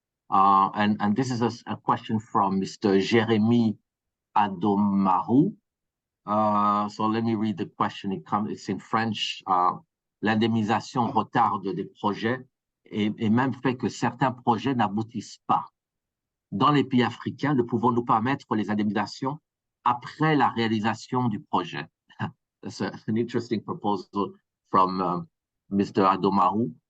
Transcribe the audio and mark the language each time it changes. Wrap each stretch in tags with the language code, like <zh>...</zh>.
<en>And this is a question from Mr. Jérémy Adomaru. So let me read the question. It's in French.</en> <fr>L'indemnisation retarde des projets et même fait que certains projets n'aboutissent pas. Dans les pays africains, ne pouvons-nous pas mettre les indemnisations après la réalisation du projet?</fr> <en>That's an interesting proposal from Mr. Adomaru.</en>